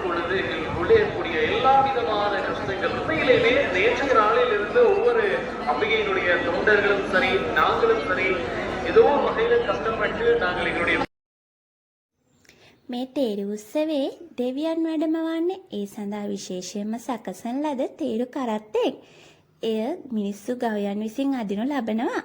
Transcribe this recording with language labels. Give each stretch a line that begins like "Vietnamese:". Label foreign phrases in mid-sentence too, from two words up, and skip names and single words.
Tamil: பொழுது உள்ளே இருக்கக்கூடிய எல்லா விதமான கஷ்டங்கள் உண்மையிலேயே நேற்றைய நாளில் இருந்து ஒவ்வொரு அம்பிகையினுடைய தொண்டர்களும் சரி நாங்களும் சரி ஏதோ ஒரு வகையில கஷ்டப்பட்டு நாங்கள் எங்களுடைய
Sinhala: මේ තේරු උත්සවයේ දෙවියන් වැඩමවන්නේ ඒ සඳහා විශේෂයෙන්ම සකසන ලද තේරු කරත්තෙක්. එය මිනිස්සු ගවයන් විසින් අදිනු ලබනවා.